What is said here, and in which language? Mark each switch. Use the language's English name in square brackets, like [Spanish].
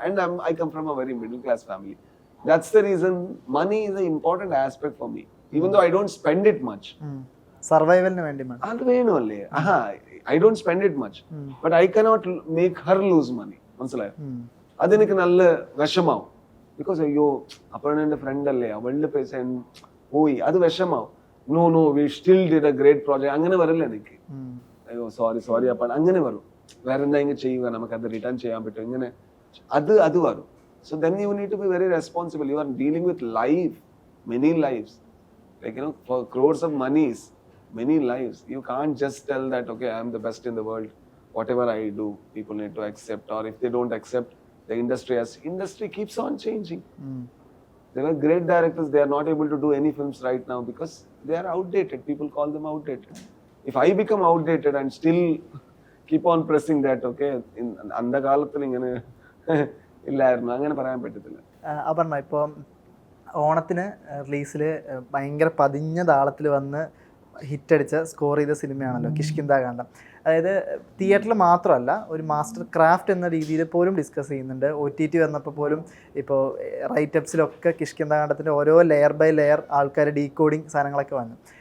[English] And I come from a very middle class family. That's the reason money is an important aspect for me. Even though I don't spend it much. [Malayalam] സർവൈവലിന് വേണ്ടി അത് വേണമല്ലേ? I don't spend it much. [English] But I cannot make her lose money. [Malayalam] മനസ്സിലായോ? അതെനിക്ക് നല്ല വിഷമാവും. Because അയ്യോ അപർണന്റെ front അല്ലേ, അവളുടെ പൈസ പോയി, അത് വിഷമാവും. [English] No we still did a great project. [Malayalam] അങ്ങനെ വരില്ല എനിക്ക്. അയ്യോ സോറി അപ്പ അങ്ങനെ വരും. വേറെ എന്തെങ്കിലും ചെയ്യുക, നമുക്ക് അത് റിട്ടേൺ ചെയ്യാൻ പറ്റും, ഇങ്ങനെ അത് വരും. [English] So then you need to be very responsible. You are dealing with life, many lifes, like for crores of monies, many lives. You can't just tell that okay, I am the best in the world, whatever I do people need to accept, or if they don't accept, the industry keeps on changing. There are great directors, they are not able to do any films right now because they are outdated. People call them outdated. If I become outdated and still keep on pressing that, okay, in [Malayalam] அந்த காலத்துல ഇങ്ങനെ ഇല്ലായിരുന്നു, അങ്ങനെ പറയാൻ പറ്റത്തില്ല. അപർണ, ഇപ്പോൾ ഓണത്തിന് റിലീസിൽ ഭയങ്കര പതിഞ്ഞ താളത്തിൽ വന്ന് ഹിറ്റടിച്ച സ്കോർ ചെയ്ത സിനിമയാണല്ലോ കിഷ്കിന്ധാ കാണ്ഡം. അതായത് തിയേറ്ററിൽ മാത്രമല്ല, ഒരു മാസ്റ്റർ ക്രാഫ്റ്റ് എന്ന രീതിയിൽ പോലും ഡിസ്കസ് ചെയ്യുന്നുണ്ട്. OTT വന്നപ്പോൾ പോലും ഇപ്പോൾ റൈറ്റപ്സിലൊക്കെ കിഷ്കിന്ധാ കാണ്ഡത്തിൻ്റെ ഓരോ ലെയർ ബൈ ലെയർ ആൾക്കാർ ഡീകോഡിങ് സാധനങ്ങളൊക്കെ വന്നു.